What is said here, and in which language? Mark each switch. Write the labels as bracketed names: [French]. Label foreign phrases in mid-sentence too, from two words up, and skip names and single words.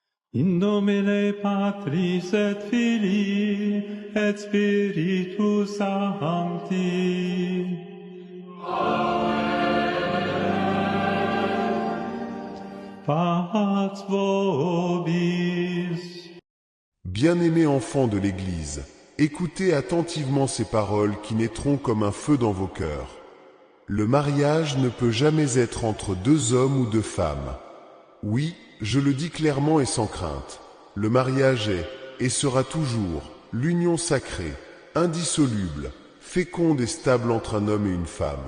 [Latin] In nomine Patris et Filii et Spiritus Sancti. Pax vobis. [French] Bien-aimés enfants de l'Église, écoutez attentivement ces paroles qui naîtront comme un feu dans vos cœurs. Le mariage ne peut jamais être entre deux hommes ou deux femmes. Oui, je le dis clairement et sans crainte. Le mariage est, et sera toujours, l'union sacrée, indissoluble, féconde et stable entre un homme et une femme.